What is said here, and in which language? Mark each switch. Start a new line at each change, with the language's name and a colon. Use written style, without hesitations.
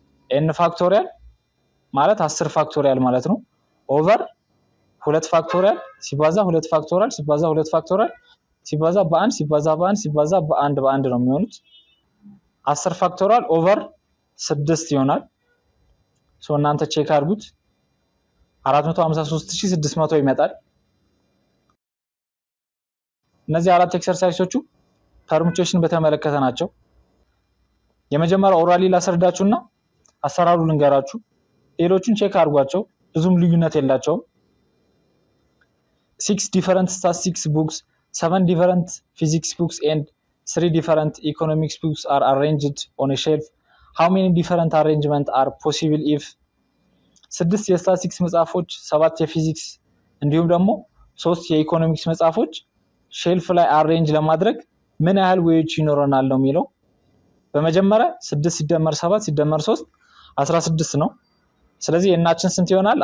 Amharic: n ፋክቶሪያል ማለት 10 ፋክቶሪያል ማለት ነው ኦቨር 2 ፋክቶሪያል ሲባዛ 2 ፋክቶሪያል ሲባዛ 2 ፋክቶሪያል ሲባዛ በ1 ሲባዛ በ1 ሲባዛ በ1 ነው የሚሆኑት 10 ፋክቶሪያል ኦቨር 6 ይሆናል። ሶ እናንተ ቼክ አድርጉት 453600 ይመጣል። እነዚህ አራት ኤክሰርሳይሶቹ permutation በተመለከተ ናቸው። የመጀመሪያው ኦራሊ ላስረዳችሁና አሰራሩ ልንገራችሁ። ሌሎቹን ቼክ አድርጓቸው፣ ብዙም ልዩነት የላቸውም።
English: 6 different statistics books, 7 different physics books and 3 different economics books are arranged on a shelf. How many different arrangements are possible if
Amharic: 6 የስታቲስቲክስ መጽሐፎች፣ 7 የፊዚክስ እንዲሁም ደግሞ 3 የኢኮኖሚክስ መጽሐፎች ሼልፍ ላይ አሬንጅ ለማድረግ ምን ያህል ዌዎች ይኖረናል ነው የሚለው። በመጀመሪያ 6 ሲደመር 7 ሲደመር 3 16 ነው። ስለዚህ የናችን ስንት ይሆናል?